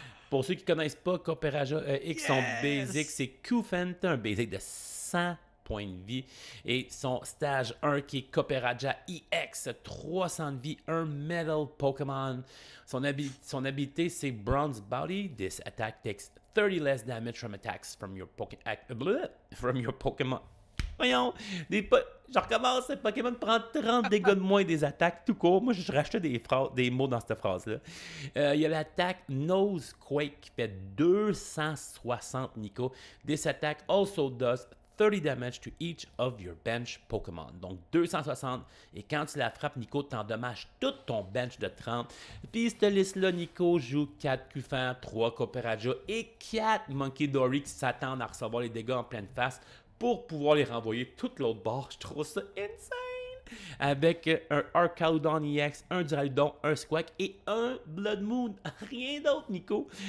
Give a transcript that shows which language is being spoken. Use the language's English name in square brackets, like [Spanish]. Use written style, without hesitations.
[French] Pour ceux qui ne connaissent pas, Copperajah EX, son basic, c'est Q-Fent, un basic de 100 points de vie. Et son stage 1 qui est Copperajah EX, 300 de vie, un Metal Pokémon. Son habilité, c'est Bronze Body. [English] This attack takes 30 less damage from attacks from your Pokémon. [French] Voyons, je recommence, le Pokémon prend 30 dégâts de moins des attaques tout court. Moi, je rachetais des mots dans cette phrase-là. Il y a l'attaque Nosequake qui fait 260, Nico. [English] This attack also does 30 damage to each of your bench Pokémon. [French] Donc 260. Et quand tu la frappes, Nico, t'endommages tout ton bench de 30. Puis cette liste-là, Nico joue 4 Cufant, 3 Copperajah et 4 Monkey Dory qui s'attendent à recevoir les dégâts en pleine face pour pouvoir les renvoyer tout l'autre bord. Je trouve ça insane! Avec un Arcaludon EX, un Duraludon, un Squawk et un Blood Moon. Rien d'autre, Nico.